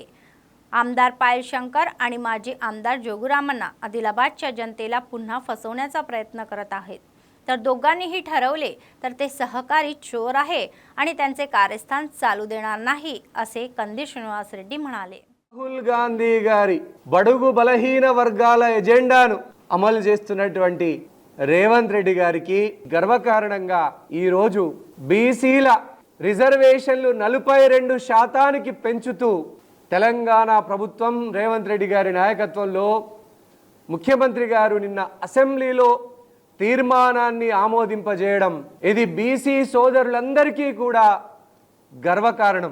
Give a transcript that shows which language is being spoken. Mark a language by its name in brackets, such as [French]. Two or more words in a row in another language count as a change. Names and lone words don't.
[Marathi] आमदार पायल शंकर आणि माजी आमदार जोगू रामन्ना आदिलाबादच्या जनतेला पुन्हा फसवण्याचा प्रयत्न करत आहेत। तर दोघांनीही ठरवले तर ते सहकारी चोर आहे आणि त्यांचे कारस्थान चालू देणार नाही असे कंदी श्रीनिवास रेड्डी म्हणाले। [Telugu] రాహుల్ గాంధీ గారి బడుగు బలహీన వర్గాల ఎజెండాను అమలు చేస్తున్నటువంటి రేవంత్ రెడ్డి గారికి గర్వకారణంగా ఈ రోజు బీసీల రిజర్వేషన్లు 42% పెంచుతూ తెలంగాణ ప్రభుత్వం రేవంత్ రెడ్డి గారి నాయకత్వంలో ముఖ్యమంత్రి గారు నిన్న అసెంబ్లీలో తీర్మానాన్ని ఆమోదింపజేయడం ఇది బీసీ సోదరులందరికీ కూడా గర్వకారణం।